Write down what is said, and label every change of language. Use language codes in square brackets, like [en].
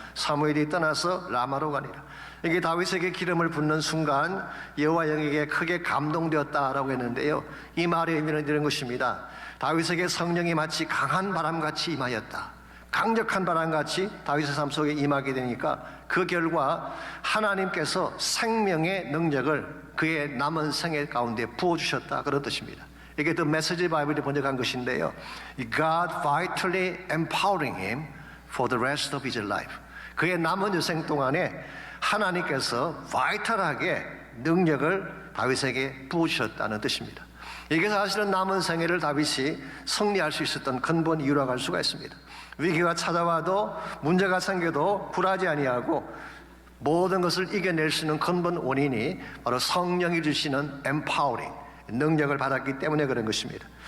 [ko] 사무엘이 떠나서 라마로 가니라. 이게 다윗에게 기름을 붓는 순간 여호와의 영에게 크게 감동되었다라고 했는데요, 이 말의 의미는 이런 것입니다. 다윗에게 성령이 마치 강한 바람같이 임하였다. 강력한 바람같이 다윗의 삶 속에 임하게 되니까 그 결과 하나님께서 생명의 능력을 그의 남은 생애 가운데 부어주셨다, 그런 뜻입니다. 이게 [en] The Message Bible이 [ko] 번역한 것인데요, [en] God vitally empowering him for the rest of his life. [ko] 그의 남은 여생 동안에 하나님께서 바이탈하게 능력을 다윗에게 부어주셨다는 뜻입니다. 이게 사실은 남은 생애를 다윗이 승리할 수 있었던 근본 이유라고 할 수가 있습니다. 위기가 찾아와도 문제가 생겨도 굴하지 아니하고 모든 것을 이겨낼 수 있는 근본 원인이 바로 성령이 주시는 empowering, 능력을 받았기 때문에 그런 것입니다.